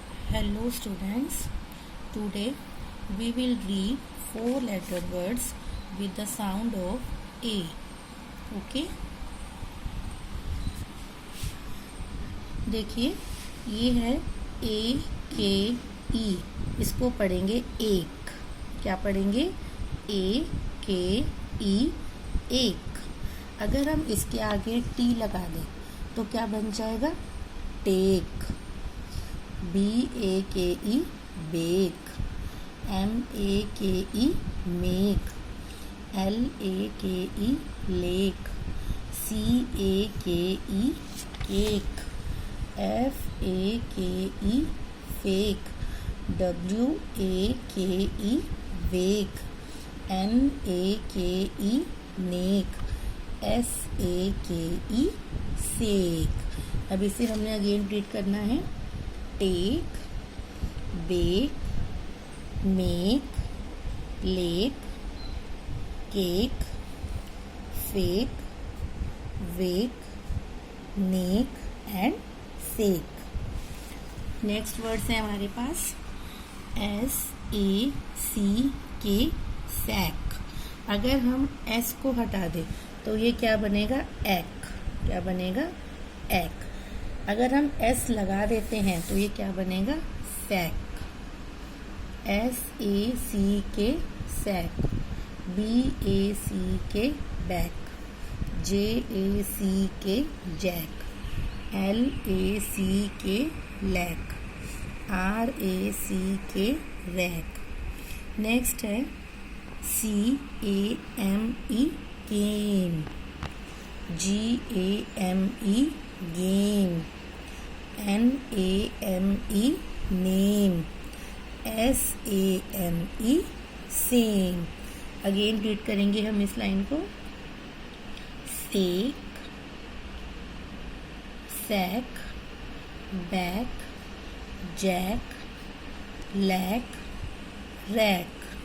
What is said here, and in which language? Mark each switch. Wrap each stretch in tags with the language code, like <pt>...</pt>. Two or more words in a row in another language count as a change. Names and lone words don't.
<en>Hello students, today we will read 4-letter words with the sound of A.</en> <hi>Okay? देखिए ये है A-K-E, इसको पढ़ेंगे एक। क्या पढ़ेंगे?</hi> <en>A-K-E, एक।</en> <hi>अगर हम इसके आगे टी लगा दें तो क्या बन जाएगा?</hi> <en>टेक। B-A-K-E, बेक। M-A-K-E, मेक। L-A-K-E, लेक। C-A-K-E, केक। F-A-K-E, फेक। W-A-K-E, वेक। N-A-K-E, नेक। S-A-K-E, सेक।</en> <hi>अब इसे हमने</hi> <en>again read</en> <hi>करना है।</hi> <en>take, bake, make, lake, cake, fake, wake, nake and sake. next words</en> <hi>है हमारे पास S-A-C-K, सैक। अगर हम S को हटा दें तो ये क्या बनेगा? एक। क्या बनेगा? एक। अगर हम S लगा देते हैं तो ये क्या बनेगा?</hi> <en>सैक। S-A-C-K, सैक। B-A-C-K, बैक। J-A-C-K, जैक। L-A-C-K, लैक। R-A-C-K, रैक। नेक्स्ट है C-A-M-E, गेम। G-A-M-E, गेम। N-A-M-E, नेम। S-A-M-E, सेम। again read</en> <hi>करेंगे हम इस लाइन को।</hi> <en>sake, sack, back, jack, lack, rack.</en>